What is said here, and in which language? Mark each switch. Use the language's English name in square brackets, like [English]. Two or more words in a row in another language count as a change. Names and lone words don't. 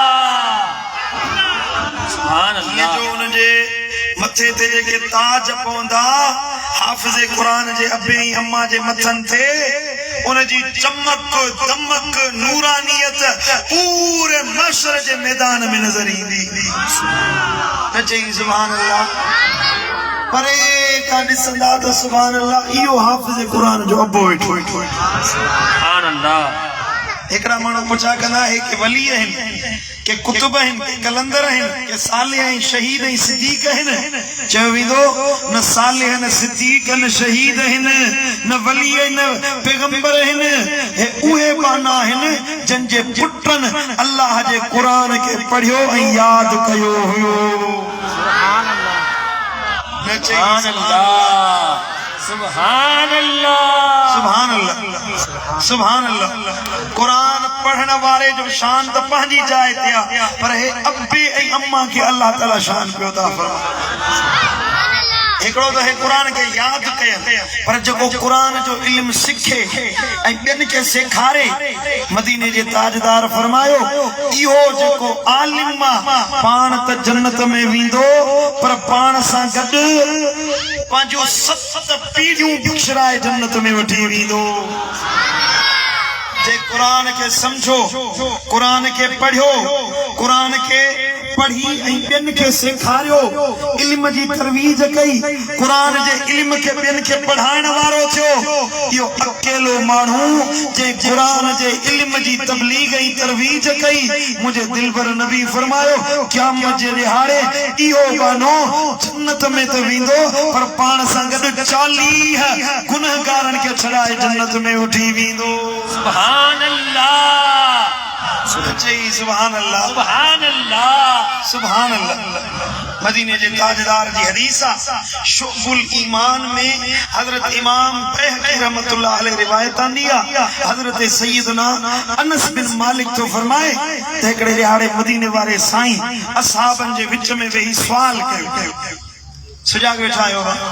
[Arabic] سبحان الله [Sindhi] ये जो उनजे मथे ते जेके ताज पवंदा हाफ़िज़ कुरान जे अब्बे ऐं अम्मा जे मथनि ते उनजी चमक दमक नूरानियत पूरे महशर जे मैदान में नजर ईंदी न चई [Arabic] سبحان الله [Sindhi] परे का ॾिसंदा त [Arabic] سبحان الله [Sindhi] इहो हाफ़िज़ कुरान जो अब्बो वेठो [Arabic] سبحان الله [Sindhi] हिकड़ा माण्हू पुछा कंदा है कि वली आहिनि के कुतुब आहिनि के कलंदर आहिनि के सालिह ऐं शहीद ऐं सिद्दीक़ आहिनि चयो वेंदो न सालिह न सिद्दीक़ न शहीद आहिनि न वली न पैगंबर आहिनि हे उहे बाना आहिनि जन जे पुटनि अल्लाह जे क़ुरान खे पढ़ियो ऐं यादि कयो हुयो [Arabic] سبحان الله سبحان الله سبحان الله سبحان الله سبحان الله [Sindhi] कुरान पढ़ण वारे जो शान त पंहिंजी जाइ ते आहे पर हे अब्बे ऐं अम्मा खे अल्लाह ताला शान पियो था फरमाए हिकिड़ो त हे कुरान खे यादि कयनि पर जेको कुरान जो इल्म सिखे ऐं ॿियनि खे सेखारे मदीने जे ताजदार फरमायो इहो जेको आलिम आहे पाण त जन्नत में वेंदो पर पाण सां गॾु पंहिंजो 7 पीढ़ियूं बिखराए जन्नत में वठी वेंदो जे कुरान के समझो कुरान के पढ़ियो कुरान के पढ़ी ऐं ॿियनि खे सेखारियो इल्म जी तरवीज कई कुरान जे इल्म खे ॿियनि खे पढ़ाइण वारो थियो इहो अकेलो माण्हू जे कुरान जे इल्म जी तबलीग ऐं तरवीज कई मुंहिंजे दिलबर नबी फरमायो क़यामत जे ॾिहाड़े इहो बानो जन्नत में त वेंदो पर पाण सां गॾु 40 गुनहगारनि खे छॾाए जन्नत में वठी वेंदो [Arabic] سبحان الله سبحان الله سبحان الله سبحان الله [Sindhi] मदीने जे ताजदार जी हदीस शुअबुल ईमान में हजरत इमाम बैहक़ी [Arabic] رحمة الله عليه [Sindhi] रिवायत आंदी आहे हजरत सैयदना अनस बिन मालिक तो फरमाए त हिकड़े ॾिहाड़े मदीने वारे साईं असहाबनि जे विच में वेही सवाल कयो सुजाग वेठा आहियो